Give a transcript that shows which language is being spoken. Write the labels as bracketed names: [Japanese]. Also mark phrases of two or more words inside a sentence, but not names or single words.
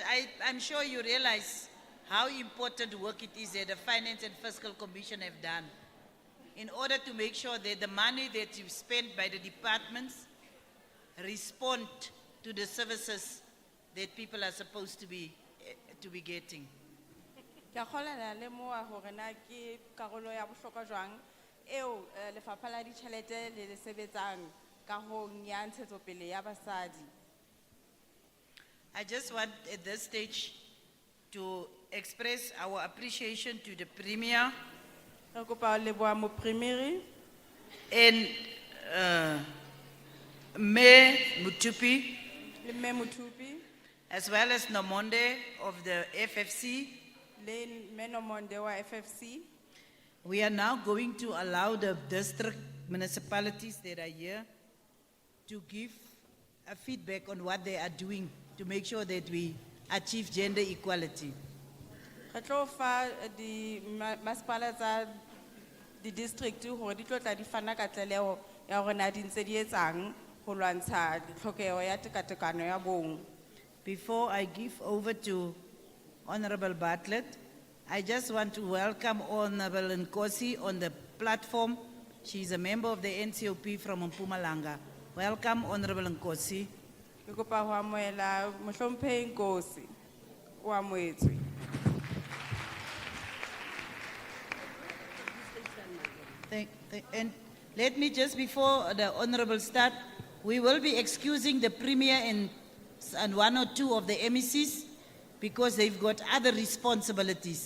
[English] I'm sure you realize how important work it is that the Finance and Fiscal Commission have done in order to make sure that the money that you've spent by the departments respond to the services that people are supposed to be getting. [Southern Sotho] Ke a kgolela le moa hore na ke karolo ya bohlokwa jwang eo lefapha la ditjhelete le sebetsang kahong ya ntshetsopele ya basadi. [English] I just want at this stage to express our appreciation to the Premier [Southern Sotho] Re kopa ho leboha mopremiri [English] and Mayor Mutupi, [Southern Sotho] le mme Mothupi [English] as well as Nomonde of the FFC. [Southern Sotho] le mme Nomonde wa FFC. [English] We are now going to allow the district municipalities that are here to give a feedback on what they are doing to make sure that we achieve gender equality. [Southern Sotho] Re tlo fa di masepala tsa di district hore di tlo tla di fana ka tlaleho ya hore na di ntse di etsang ho lwantsha tlhokeho ya tekatekano ya bong. [English] Before I give over to Honorable Bartlett, I just want to welcome Honorable Nkosi on the platform. She's a member of the NCOP from Mpumalanga. Welcome, Honorable Nkosi. [Southern Sotho] Ke kopa ho amohela mohlomphehi Nkosi. O amohetswe. [English] And let me just, before the Honorable start, we will be excusing the Premier and one or two of the MECs because they've got other responsibilities.